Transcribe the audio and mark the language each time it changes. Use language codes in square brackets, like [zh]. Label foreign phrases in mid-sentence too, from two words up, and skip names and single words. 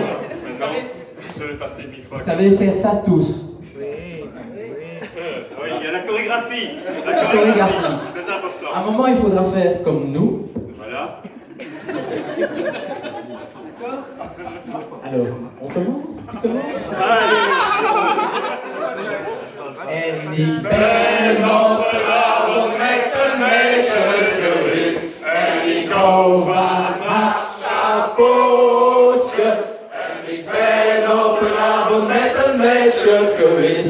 [fr] Maintenant, je vais passer le micro. Vous savez faire ça tous. Oui, il y a la chorégraphie. La chorégraphie. Très important. À un moment, il faudra faire comme nous. Voilà. Alors, on commence? Tu commences? [nl] En ik ben op de avond met een meisje geweest. En ik hou van haar chapeauske. En ik ben op een avond met een meisje geweest.